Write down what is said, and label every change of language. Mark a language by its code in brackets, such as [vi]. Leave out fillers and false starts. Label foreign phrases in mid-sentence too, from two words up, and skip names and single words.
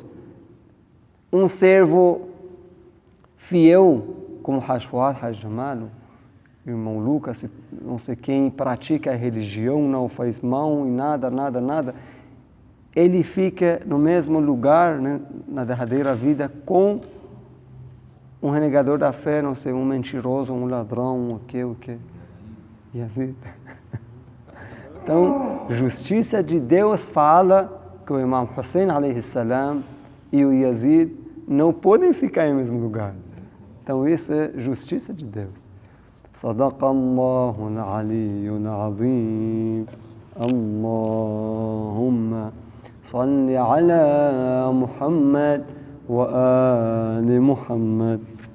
[pt] Um servo fiel, como Haj Fuad, Haj Jamal, irmão Lucas, não sei quem, pratica a religião, não faz mal e nada, ele fica no mesmo lugar, né, na derradeira vida, com um renegador da fé, não sei, um mentiroso, um ladrão, o que? Yazid. Então, justiça de Deus fala que o Imam Hussein, [ar] عليه السلام, [pt] e o Yazid não podem ficar em mesmo lugar. Então, isso é justiça de Deus. [ar] صدق الله العلي العظيم. اللهم صل على محمد وآل محمد.